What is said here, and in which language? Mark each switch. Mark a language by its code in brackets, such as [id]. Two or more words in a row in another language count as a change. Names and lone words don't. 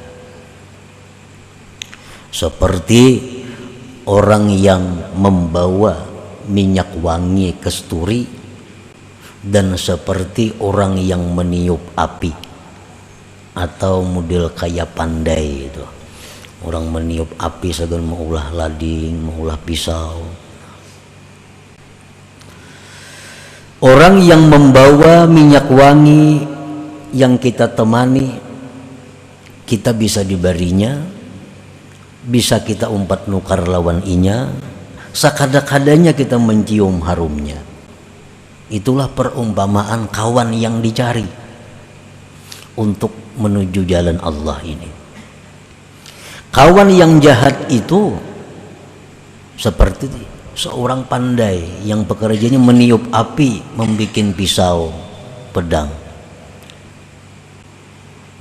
[id] seperti orang yang membawa minyak wangi kasturi dan seperti orang yang meniup api, atau model kayak pandai itu, orang meniup api segala [bjn] maulah lading, maulah pisau. [id] Orang yang membawa minyak wangi yang kita temani, kita bisa dibarinya, [bjn] bisa kita umpat nukar lawan inya, sakada-kadanya kita mencium harumnya. [id] Itulah perumpamaan kawan yang dicari untuk menuju jalan Allah ini. Kawan yang jahat itu seperti seorang pandai yang pekerjaannya meniup api, membikin pisau, pedang.